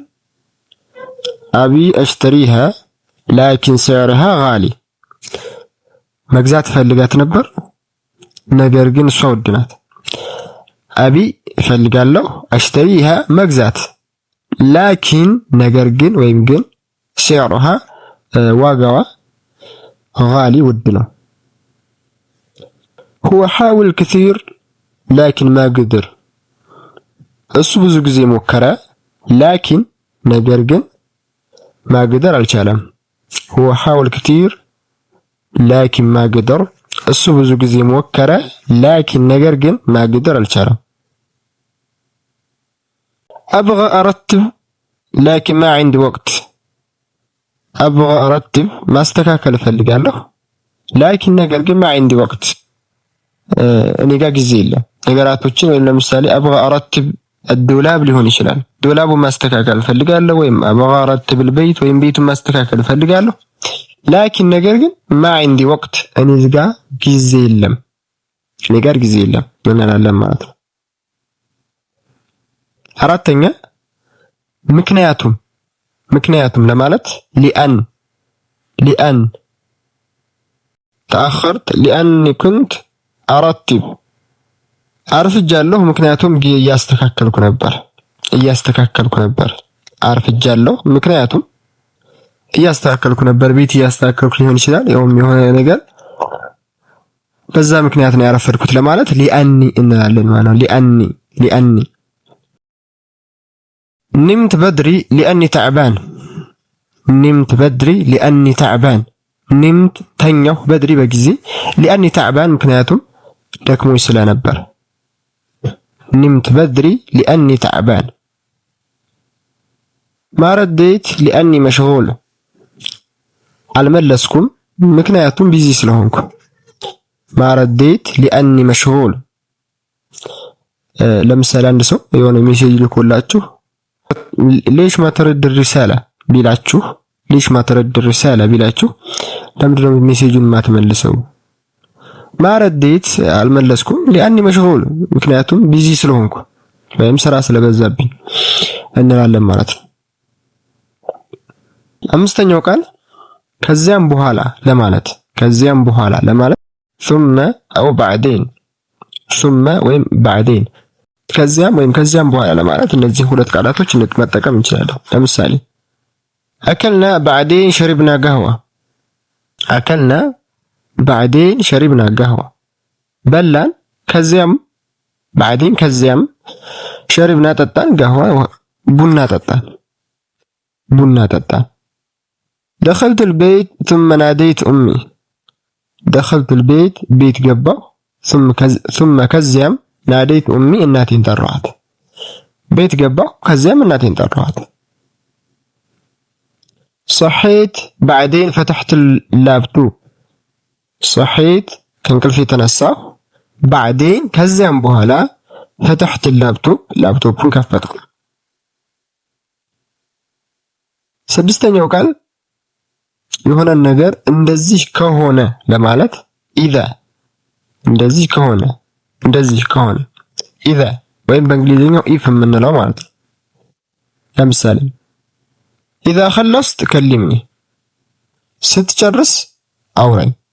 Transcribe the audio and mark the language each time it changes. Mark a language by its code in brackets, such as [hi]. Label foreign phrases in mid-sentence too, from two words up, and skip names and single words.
[ar] أبي أشتريها لكن سعرها غالي፣ [am] መግዛት ፈልጋት ነበር ነገር ግን እሷ ውድ ናት። አቢ እፈልጋለሁ፣ አሽተሪሃ መግዛት፣ ላኪን ነገር ግን ወይም ግን፣ ሰረሃ ዋጋዋ፣ ጋሊ ውድ ነው። [ar] هو حاول كثير لكن ما قدر، [am] እሱ ብዙ ጊዜ ሞከረ ላኪን ነገር ግን ማግደር አልቻለም። [ar] هو حاول كثير لكن ما قدر፣ [am] እሱ ብዙ ጊዜ ሞከረ ላኪን ነገር ግን ማግደር አልቻለም። [ar] أبغى أرتب لكن ما عندي وقت أبغى أرتب ما استكاكل [am] እፈልጋለሁ ላኪን ነገር ግን [ar] ما عندي وقت [am] እኔ ጋር ጊዜ የለም ነገራቶችን ወይም ለምሳሌ [ar] أبغى أرتب الدولاب [am] ሊሆን ይችላል ዶላቡን ማስተካከል እፈልጋለሁ ወይም [ar] أبغى أرتب البيت [am] ወይም ቤቱን ማስተካከል እፈልጋለሁ ላኪን ነገር ግን [ar] ما عندي وقت [am] እኔ ጋር ጊዜ የለም እኔ ጋር ጊዜ የለም እንላለን ማለት ነው አራተኛ ምክንያቱም ለማለት لأن [ar] تأخرت لأني كنت أرتب አርፍጃለሁ ምክንያቱም እያስተካከልኩ ነበር አርፍጃለሁ ምክንያቱም እያስተካከልኩ ነበር ቤት እያስተካከልኩ ሊሆን ይችላል ያውም የሆነ ነገር በዛ ምክንያት ነው ያረፈድኩት ለማለት لأني እንላለን ማለት ነው لأني نمت بدري لأني تعبان نمت ተኛሁ بدري በጊዜ لأني تعبان [am] ምክንያቱም ደክሞኝ ስለነበር [ar] نمت بدري لأني تعبان ما رديت لأني مشغول [am] አልመለስኩም ምክንያቱም ቢዚ ስለሆንኩ [ar] ما رديت لأني مشغول [am] ለምሳሌ አንድ ሰው የሆነ ሜሴጅ ልኮላችሁ [ar] ليش ما ترد الرسالة ቢላችሁ [am] ለምንድን ነው ሜሴጁን ማትመልሰው [ar] ما رديت [am] አልመለስኩም [ar] لأني مشغول [am] ምክንያቱም ቢዚ ስለሆንኩ ወይም ስራ ስለበዛብኝ እንላለን ማለት ነው አምስተኛው ቃል ከዚያም በኋላ ለማለት [ar] ثم أو بعدين [am] ثم ወይም بعدين ከዚያም በኋላ ለማለት እነዚህ ሁለት ቃላቶች መጠቀም እንችላለን ለምሳሌ [ar] أكلنا بعدين شربنا قهوة [am] በላን ከዚያም شربنا ጠጣን قهوة ቡና ጠጣን [ar] دخلت البيت ثم ناديت أمي [am] ቤት ገባሁ ثم ከዚያም [ar] ناديت أمي [am] እናቴን ጠራኋት ቤት ገባሁ ከዚያም እናቴን ጠራኋት [ar] صحيت بعدين فتحت اللابتوب صحيت [am] ከእንቅልፌ ተነሳሁ [ar] بعدين [am] ከዚያም በኋላ [ar] فتحت [am] ላፕቶፑን ከፈትኩ ስድስተኛው ቃል የሆነ ነገር እንደዚህ ከሆነ ለማለት إذا እንደዚህ ከሆነ إذا ወይም በእንግሊዝኛው if የምንለው ማለት ነው ለምሳሌ [ar] إذا خلصت كلمني [am] ስትጨርስ አውራኝ